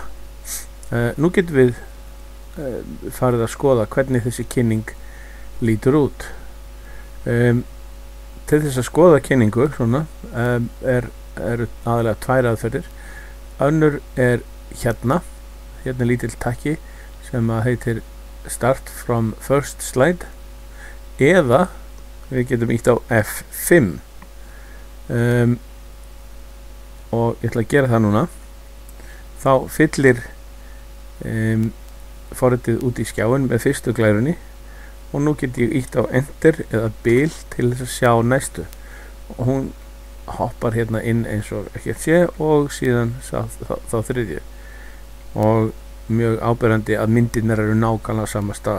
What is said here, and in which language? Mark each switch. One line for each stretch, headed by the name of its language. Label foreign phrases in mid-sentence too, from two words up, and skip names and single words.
Icelandic: Nú getum við farið að skoða hvernig þessi kynning lítur út. Til þess að skoða kynningu svona, eru aðalega 2 aðferðir. Önnur er hérna lítill takki sem heitir
English: Start from first slide,
Icelandic: eða við getum ítt á F5 og ég ætla að gera það núna. Þá fyllir forritið út í skjáin með fyrstu glærunni og nú get ég ítt á Enter eða bil til þess að sjá næstu, og hún hoppar hérna inn eins og ekkert sé og síðan þá þriðju, og mjög áberandi að myndirnar eru nákvæmlega sama stað.